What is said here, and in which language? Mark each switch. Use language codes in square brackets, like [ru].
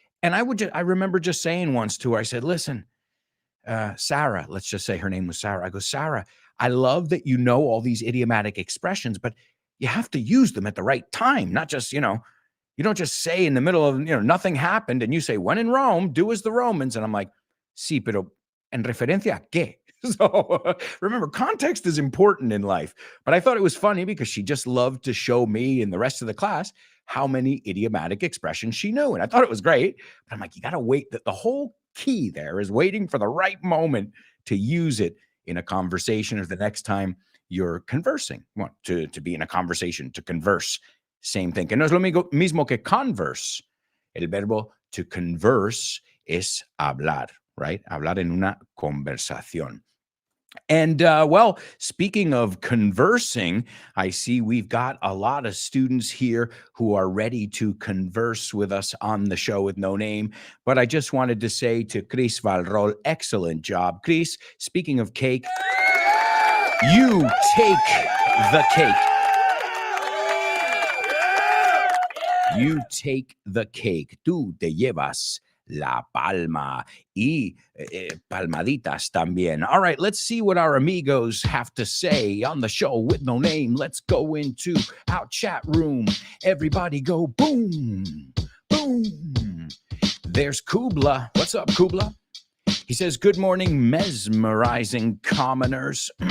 [en] And I remember just saying once to her, I said, listen, Sarah, let's just say her name was Sarah. I go, Sarah, I love that you know all these idiomatic expressions, but you have to use them at the right time, not just, you don't just say in the middle of, nothing happened and you say, when in Rome, do as the Romans. [es] And I'm like, sí, pero en referencia a qué? [en] So remember, context is important in life. But I thought it was funny because she just loved to show me and the rest of the class how many idiomatic expressions she knew. And I thought it was great. But I'm like, you got to wait. The whole key there is waiting for the right moment to use it in a conversation or the next time you're conversing. Well, to be in a conversation, to converse. [es] Same thing. Que no es lo mismo que converse. El verbo to converse es hablar, right? Hablar en una conversación. [en] And well, speaking of conversing, I see we've got a lot of students here who are ready to converse with us on the show with no name. But I just wanted to say to Chris Valrol, excellent job. Chris, speaking of cake, you take the cake. You take the cake. [es] Tú te llevas la palma y palmaditas también. [en] All right, let's see what our amigos have to say on the show with no name. Let's go into our chat room. Everybody go boom, boom. There's Kubla. What's up, Kubla? He says, good morning, mesmerizing commoners.